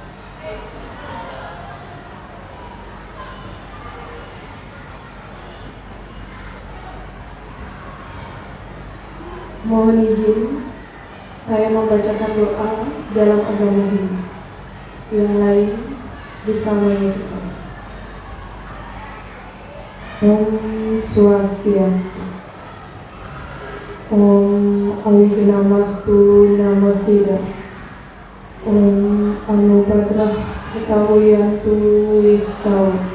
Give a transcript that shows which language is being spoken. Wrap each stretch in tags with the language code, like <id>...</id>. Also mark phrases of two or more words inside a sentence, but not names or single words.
<id>Mohon izin, saya membacakan doa dalam agama Hindu. Yang lain bersama Yesus.</id> <sa>Om Swastiastu. Om Awignamastu Namasida. Om Anubadrah Ketawiyantu Wistawa.</sa>